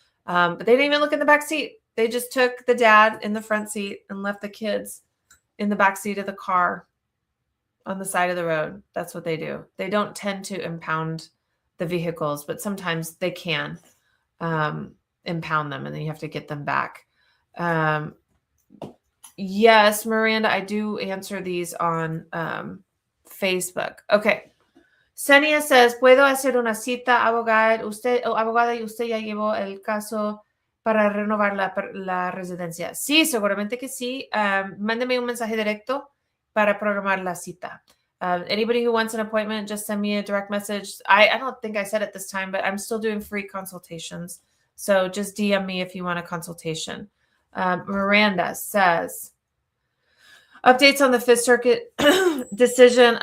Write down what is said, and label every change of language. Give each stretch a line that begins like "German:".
English: But they didn't even look in the backseat. They just took the dad in the front seat and left the kids in the backseat of the car on the side of the road. That's what they do. They don't tend to impound the vehicles, but sometimes they can impound them and then you have to get them back. Yes, Miranda, I do answer these on Facebook. Okay.
Spanish: Senia says, ¿Puedo hacer una cita, abogada? Abogada, y usted ya llevó el caso para renovar la residencia. Sí, seguramente que sí. Mándeme un mensaje directo para programar la cita.
English: Anybody who wants an appointment, just send me a direct message. I don't think I said it this time, but I'm still doing free consultations. So just DM me if you want a consultation. Miranda says, updates on the Fifth Circuit decision.